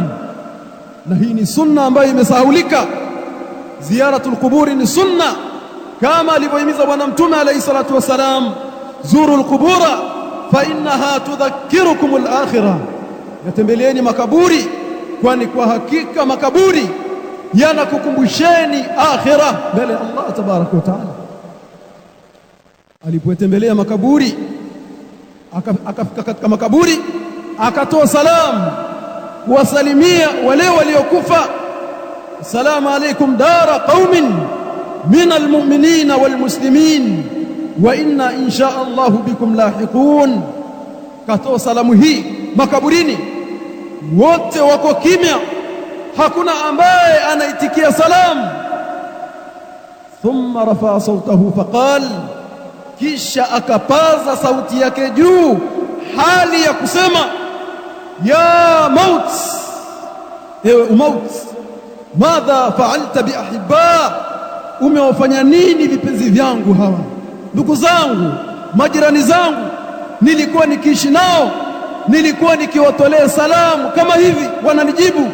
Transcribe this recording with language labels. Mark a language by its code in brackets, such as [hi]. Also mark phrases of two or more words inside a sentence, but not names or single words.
[sw] Na hii ni sunna ambayo imesahulika. Ziyaratul quburi ni sunna, kama alivyohimiza Bwana Mtume [ar] عليه الصلاة والسلام, زوروا القبور فإنها تذكركم الآخرة, [sw] yatembeleeni makaburi kwani kwa hakika makaburi yanakukumbusheni akhirah mbele ya [ar] الله تبارك وتعالى. [sw] Alipotembelea makaburi, akafika katika makaburi, akatoa salamu kuwasalimia wale waliokufa, [ar] السلام عليكم دار قوم من المؤمنين والمسلمين وإنا إن شاء الله بكم لاحقون. [sw] Katoa salamu hii makaburini, wote wako kimya, hakuna ambaye anaitikia salamu. [ar] ثم رفع صوته فقال, [sw] kisha akapaza sauti yake juu, hali ya kusema [ar] يا موت, [sw] ewe umaut, [ar] ماذا فعلت بأحبة, [sw] umewafanya nini vipenzi vyangu hawa, ndugu zangu, majirani zangu, nilikuwa nikiishi nao, nilikuwa nikiwatolea salamu kama hivi, wananijibu.